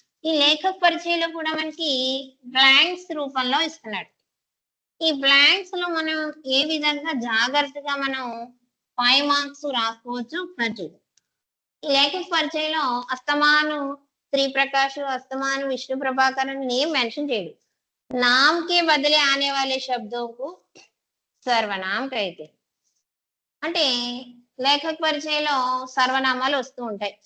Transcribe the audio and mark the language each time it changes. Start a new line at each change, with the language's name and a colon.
Telugu: ఈ లేఖక్ పరిచయంలో కూడా మనకి బ్లాంక్స్ రూపంలో ఇస్తున్నాడు. ఈ బ్లాంక్స్ లో మనం ఏ విధంగా జాగ్రత్తగా మనం 5 మార్క్స్ రాసుకోవచ్చు ఒకసారి. ఈ లేఖక్ పరిచయంలో అస్తమాను శ్రీ ప్రకాష్, అస్తమాను విష్ణు ప్రభాకర్ నేమ్ మెన్షన్ చేయడు.
Hindi: नाम के बदले आने वाले शब्दों को सर्वनाम कहते.
Telugu: అంటే లేఖక్ పరిచయంలో సర్వనామాలు వస్తూ ఉంటాయి.